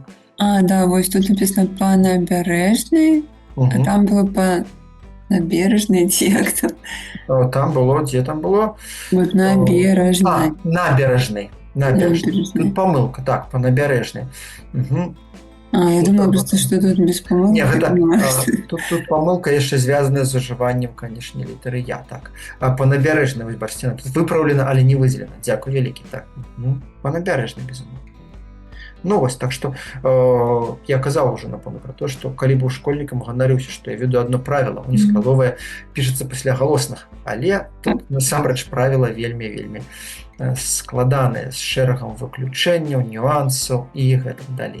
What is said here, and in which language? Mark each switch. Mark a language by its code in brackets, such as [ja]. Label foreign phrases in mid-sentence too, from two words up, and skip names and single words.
[be] А, да, вось тут написано па набярэжнай, а там было па набережнай, ці як там? Там было, дзе там было? [ru] Вот набережнай. Набережнай. [be] Тут памылка, так, па набярэжнай. А, [ru] я думала просто, что тут без памылки. [be] Не, тут памылка яшчэ звязаная з ужываннем, канешне, літары Я, так. А па набярэжнай, вось бачыце, тут выпраўлена, але не выдзелена. Дзякуй вялікі, так. Па набярэжнай, безумоўна. Ну, вось, так што я казаў ужо, напэўна, пра то, што калі быў школьнікам, ганарыўся, што я веду адно правіла, унескладовае пішацца пасля галосных, але тут насамрэч правіла вельмі складанае, з шэрагам выключэнняў, нюансаў і гэтак далей.